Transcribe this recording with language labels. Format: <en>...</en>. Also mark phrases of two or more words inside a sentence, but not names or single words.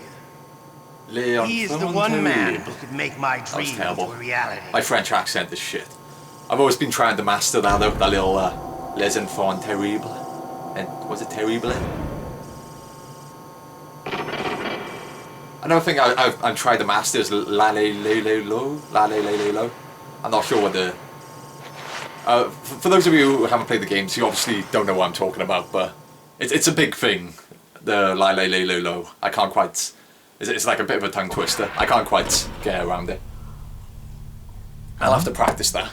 <en>He's the one man who could make my dream into a reality. My French accent is shit. I've always been trying to master that though, that little Les Enfants Terribles. And was it terrible? Another thing I've tried to master is La Le Le Le Lo. La Le Le Le Lo. I'm not sure what the... for those of you who haven't played the games, you obviously don't know what I'm talking about, but it's a big thing. The La Le Le Le Lo. I can't quite... It's like a bit of a tongue twister. I can't quite get around it. I'll have to practice that.</en>